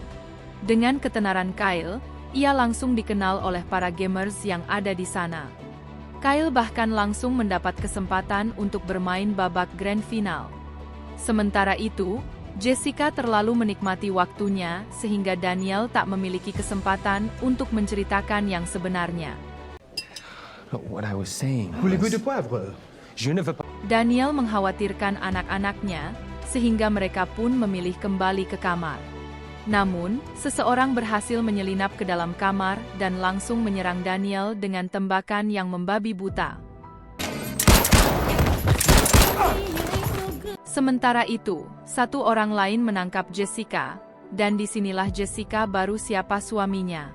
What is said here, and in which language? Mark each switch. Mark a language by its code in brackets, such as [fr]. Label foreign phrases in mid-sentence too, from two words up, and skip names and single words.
[id] Dengan ketenaran Kyle, ia langsung dikenal oleh para gamers yang ada di sana. Kyle bahkan langsung mendapat kesempatan untuk bermain babak [en] grand final. [id] Sementara itu, Jessica terlalu menikmati waktunya sehingga Daniel tak memiliki kesempatan untuk menceritakan yang sebenarnya. [en] What I was saying [fr] Voulez-vous [en] was, [fr] de poivre? je ne veux pas. [id] Daniel mengkhawatirkan anak-anaknya, sehingga mereka pun memilih kembali ke kamar. Namun, seseorang berhasil menyelinap ke dalam kamar dan langsung menyerang Daniel dengan tembakan yang membabi buta. Sementara itu, Satu orang lain menangkap Jessica, dan disinilah Jessica baru siapa suaminya.